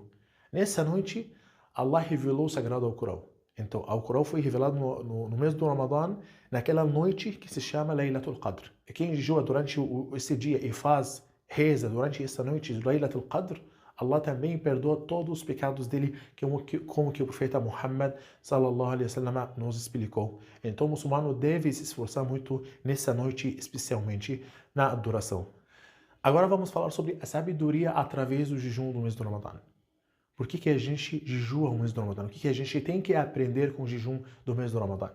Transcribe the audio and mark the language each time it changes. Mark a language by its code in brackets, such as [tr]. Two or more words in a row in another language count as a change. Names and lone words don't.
[pt] Nessa noite, Allah revelou o Sagrado Alcorão. Então, o Alcorão foi revelado no mês do Ramadã, naquela noite que se chama Laylatul Qadr. E quem jejua durante esse dia e reza durante essa noite de Laylatul Qadr, Allah também perdoa todos os pecados dele, como que o profeta Muhammad [ar] صلى الله عليه وسلم [pt] nos explicou. Então o muçulmano deve se esforçar muito nessa noite, especialmente na adoração. Agora vamos falar sobre a sabedoria através do jejum do mês do Ramadã. Por que a gente jejua o mês do Ramadã? O que a gente tem que aprender com o jejum do mês do Ramadã?